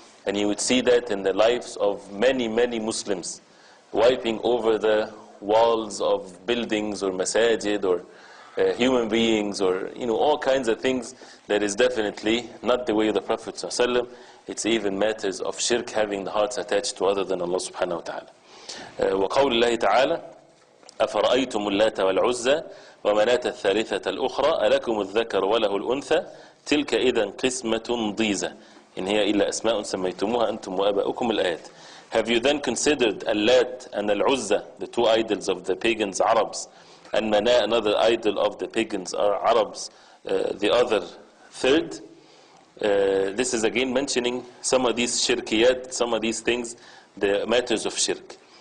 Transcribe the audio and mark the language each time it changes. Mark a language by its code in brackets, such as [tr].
[en] And you would see that in the lives of many, many Muslims, wiping over the walls of buildings or masajid or human beings, or all kinds of things. That is definitely not the way of the Prophet ﷺ. It's even matters of shirk, having the hearts attached to other than Allah subhanahu wa ta'ala. [ar] وقول الله تعالى أفرأيتم اللات والعزى ومناة الثالثة الأخرى ألكم الذكر وله الأنثى تلك إذا قسمة ضيزى إن هي إلا أسماء سميتموها أنتم وآباؤكم الآيات. [en] Have you then considered Allat and Al-Uzza, the two idols of the pagans Arabs, and Mana, another idol of the pagans Arabs, the other third? This is again mentioning some of these shirkiyat, some of these things, the matters of shirk.